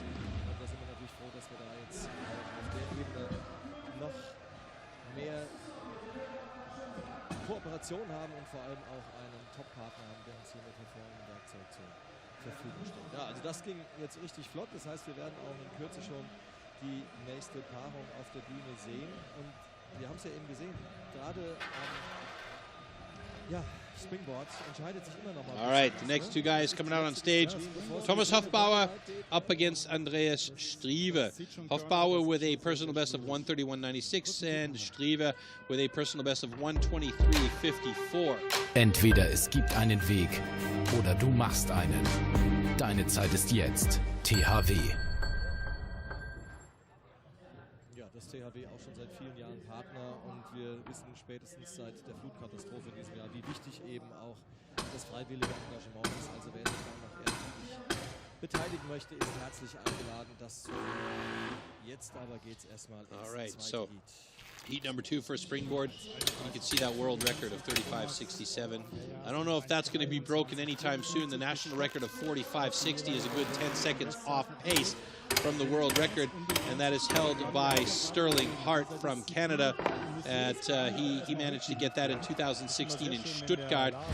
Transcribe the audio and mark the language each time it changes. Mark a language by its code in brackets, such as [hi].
[de] Und da sind wir natürlich froh, dass wir da jetzt auf der Ebene noch mehr Kooperation haben und vor allem auch einen Top-Partner haben, der uns hier mit hervorragendem Werkzeug zur Verfügung steht. Ja, also das ging jetzt richtig flott. Das heißt, wir werden auch in Kürze schon die nächste Paarung auf der Bühne sehen. Und wir haben es ja eben gesehen, gerade Springboard entscheidet sich immer noch mal. [en] All right, the next two guys coming out on stage. Thomas Hofbauer up against Andreas Strive. Hofbauer with a personal best of 131.96 and Strive with a personal best of 123.54. [de] Entweder es gibt einen Weg oder du machst einen. Deine Zeit ist jetzt. THW. Ja, das THW auch schon seit vielen Jahren Partner und wir wissen spätestens seit der Flutkatastrophe in diesem Jahr, wie wichtig eben auch das freiwillige Engagement ist. Also wer sich da noch ehrenamtlich beteiligen möchte, ist herzlich eingeladen, das zu tun. Jetzt aber geht es erstmal ins zweite [en] Heat number 2 for springboard. You can see that world record of 35.67. I don't know if that's going to be broken anytime soon. The national record of 45.60 is a good 10 seconds off pace from the world record, and that is held by Sterling Hart from Canada. He managed to get that in 2016 in Stuttgart.